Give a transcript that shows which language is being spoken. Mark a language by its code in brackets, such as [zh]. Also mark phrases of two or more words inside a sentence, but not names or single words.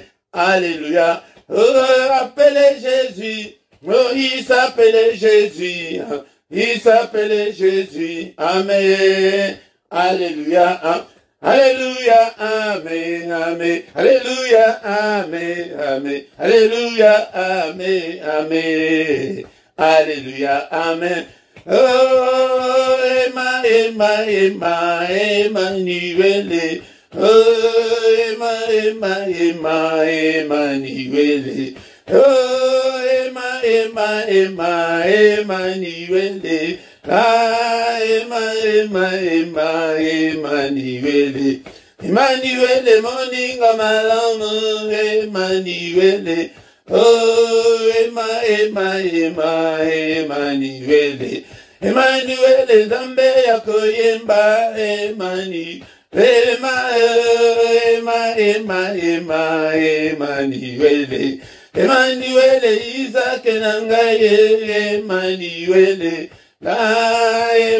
[fr] Alléluia, oh, appelez Jésus, oh, il s'appelait Jésus, il s'appelait Jésus, Amen. Alléluia, Alléluia, Amen, Amen, Alléluia, Amen, Amen, Alléluia, Amen, Amen, Alléluia, Amen. Oh, Emmanuel, oh, Emmanuel, oh, Emmanuel, ah, Emmanuel, Emmanuel, [ln] moninga malamu, Emmanuel, oh, Emmanuel, Emmanuel, Zambe yakoyemba, Emmanuel, Emmanuel, Emmanuel, Isaac nangaye, Emmanuel, ah,